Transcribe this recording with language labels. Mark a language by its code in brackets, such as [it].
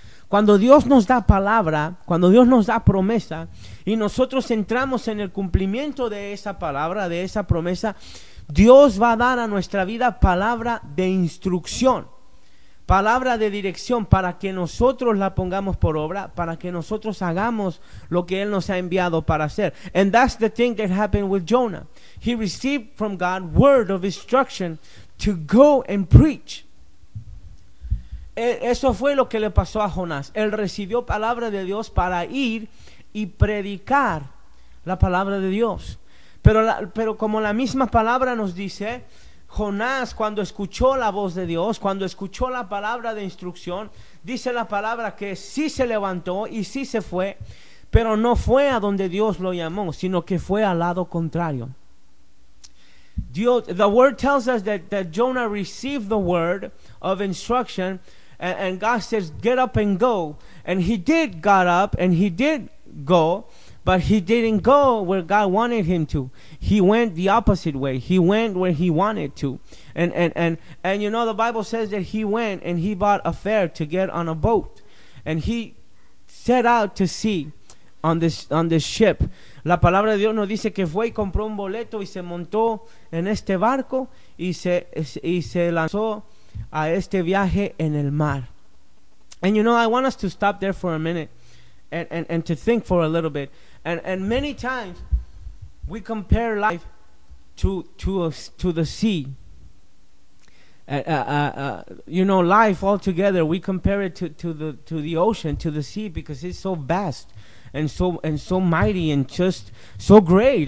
[es] Cuando Dios nos da palabra, cuando Dios nos da promesa, y nosotros entramos en el cumplimiento de esa palabra, de esa promesa, Dios va a dar a nuestra vida palabra de instrucción, palabra de dirección, para que nosotros la pongamos por obra, para que nosotros hagamos lo que Él nos ha enviado para hacer. [en] And that's the thing that happened with Jonah. He received from God word of instruction to go and preach. [es] Eso fue lo que le pasó a Jonás. Él recibió palabra de Dios para ir y predicar la palabra de Dios. Pero como la misma palabra nos dice, Jonás, cuando escuchó la voz de Dios, cuando escuchó la palabra de instrucción, dice la palabra que sí se levantó y sí se fue, pero no fue a donde Dios lo llamó, sino que fue al lado contrario. [en] Dios, the word tells us that Jonah received the word of instruction, and God says, get up and go. And he did got up and he did go. But he didn't go where God wanted him to. He went the opposite way. He went where he wanted to. And you know, the Bible says that he went and he bought a fare to get on a boat. And he set out to sea on this ship. [es] La palabra de Dios nos dice que fue y compró un boleto y se montó en este barco y se lanzó a este viaje en el mar. [en] And you know, I want us to stop there for a minute and to think for a little bit. And many times we compare life to the sea. You know, life altogether, we compare it to the ocean, to the sea, because it's so vast and so mighty and just so great.